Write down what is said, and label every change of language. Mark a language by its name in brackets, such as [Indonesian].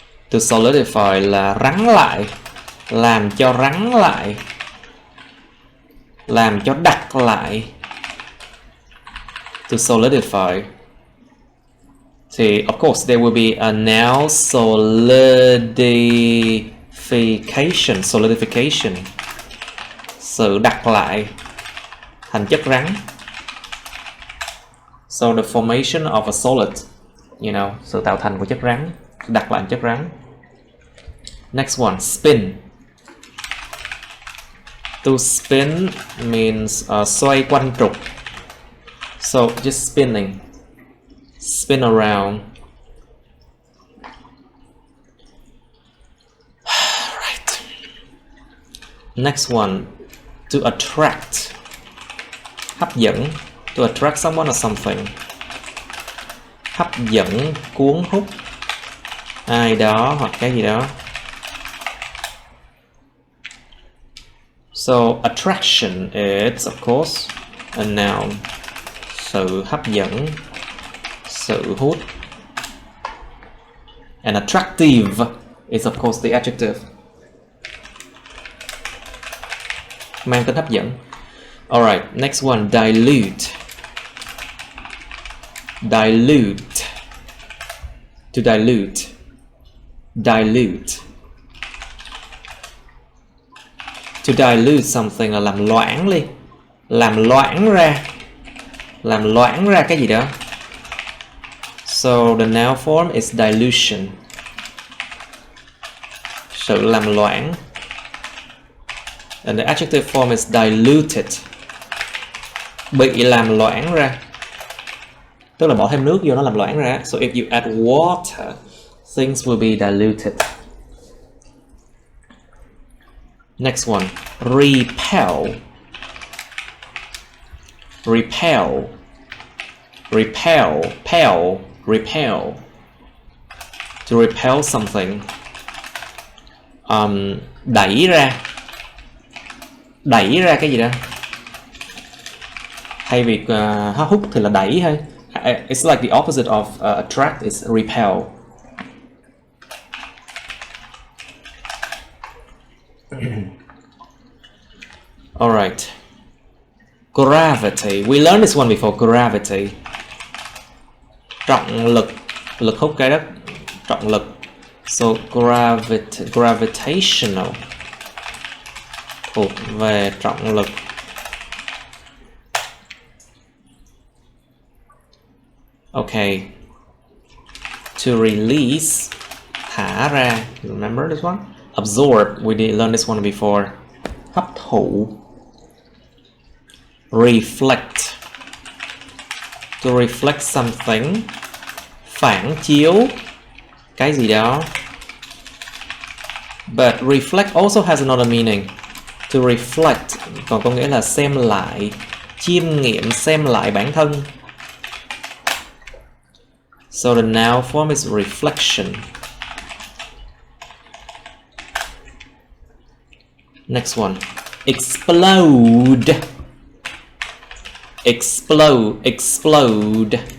[English] To solidify [Vietnamese] là rắn lại, làm cho rắn lại, làm cho đặc lại. [English] To solidify. See, of course, there will be a noun solidification. Solidification. [Vietnamese] Sự đặc lại thành chất rắn. [English] So the formation of a solid, you know, [Vietnamese] sự tạo thành của chất rắn, đặt lại chất rắn. [English] Next one, spin. To spin means [Vietnamese] xoay quanh trục. [English] So just spinning, spin around. Right. Next one, to attract. [Vietnamese] Hấp dẫn. [English] To attract someone or something. [Vietnamese] Hấp dẫn, cuốn hút ai đó hoặc cái gì đó. [English] So attraction is of course a noun. [Vietnamese] Sự hấp dẫn, sự hút. [English] And attractive is of course the adjective. [Vietnamese] Mang tính hấp dẫn. [English] Alright, next one, dilute. Dilute. To dilute. Dilute. To dilute something [Vietnamese] là làm loãng đi. Làm loãng ra. Làm loãng ra cái gì đó. [English] So the noun form is dilution. [Vietnamese] Sự làm loãng. [English] And the adjective form is diluted. [Vietnamese] Bị làm loãng ra. Tức là bỏ thêm nước vô nó làm loãng ra. [English] So if you add water, things will be diluted. Next one, repel. Repel. Repel. Pel. Repel. To repel something. [Vietnamese] Đẩy ra. Đẩy ra cái gì đó. Thay vì hút thì là đẩy thôi. [English] It's like the opposite of attract is repel. Alright. Gravity. We learned this one before. [Vietnamese] Gravity. Trọng lực. Lực hút trái đất. Trọng lực. [English] So gravitational. [Vietnamese] Thuộc về trọng lực. [English] Okay. To release. [Vietnamese] Thả ra. [English] Remember this one? Absorb. We did learn this one before. [Vietnamese] Hấp thụ. [English] Reflect. To reflect something. [Vietnamese] Phản chiếu cái gì đó. [English] But reflect also has another meaning. To reflect [Vietnamese] còn có nghĩa là xem lại, chiêm nghiệm, xem lại bản thân. [English] So the noun form is reflection. Next one, explode. Explode, explode.